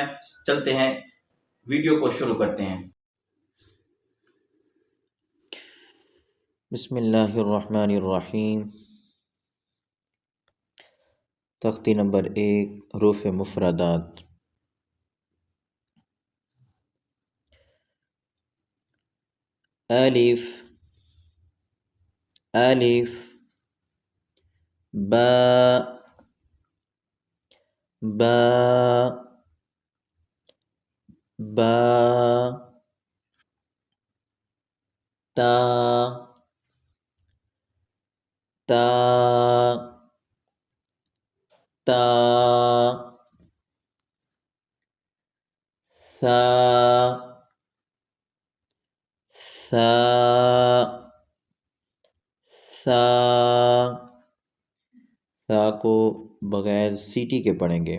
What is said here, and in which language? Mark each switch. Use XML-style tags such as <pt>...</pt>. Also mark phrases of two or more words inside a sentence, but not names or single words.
<ur>چلتے ہیں، ویڈیو کو شروع کرتے ہیں۔</ur> <ar>بسم اللہ الرحمن الرحیم۔</ar> <ur>تختی نمبر 1، حروف مفردات۔ الف، الف، با، با، با، تا، تا، تا، ثا، ثا، ثا۔ ثا کو بغیر سیٹی کے پڑھیں گے۔</ur>